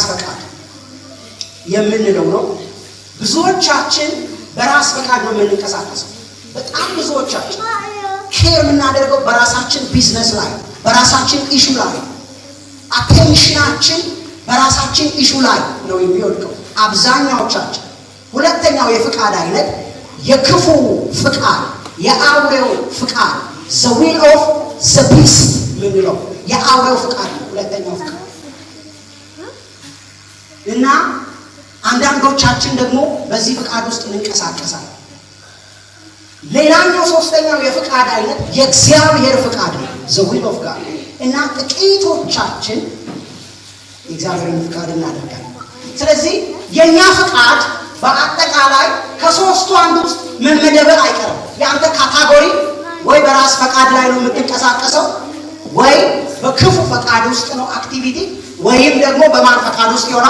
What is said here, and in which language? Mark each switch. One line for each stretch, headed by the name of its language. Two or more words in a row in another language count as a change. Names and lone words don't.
Amharic: ፈቃድ የምንለው ነው። ብዙዎቻችን በራስ ፈቃድ ነው የምንንቀሳቀሰው። በጣም ብዙዎቻችን ኬር የምናደርገው በራሳችን ቢዝነስ ላይ፣ በራሳችን ኢሹ ላይ፣ አቴንሽናችን በራሳችን ኢሹ ላይ ነው የሚወድቀው አብዛኛዎቻችን። ሁለተኛው የፍቃድ አይነት የክፉ ፍቃድ፣ የአውሬው ፍቃድ
English: the will of the beast
Amharic: ምንለው የአውሬው ፍቃድ ነው ሁለተኛው ፍቃድ። እና አንዳንዶቻችን ደግሞ በዚህ ፍቃድ ውስጥ እንንቀሳቀሳለን። ሌላኛው ሶስተኛው የፍቃድ አይነት የእግዚአብሔር ፍቃድ ነው
English: the will of God።
Amharic: እና ጥቂቶቻችን የእግዚአብሔርን ፍቃድ እናደርጋለን። ስለዚህ የኛ ፍቃድ በአጠቃላይ ከሶስቱ አንዱ ውስጥ መመደብ አይቀርም። ያንተ ካታጎሪ ወይ በራስ ፈቃድ ላይ ነው የምትንቀሳቀሰው፣ ወይ በክፉ ፈቃድ ውስጥ ነው አክቲቪቲ፣ ወይም ደግሞ በማን ፈቃድ ውስጥ ይሆናል?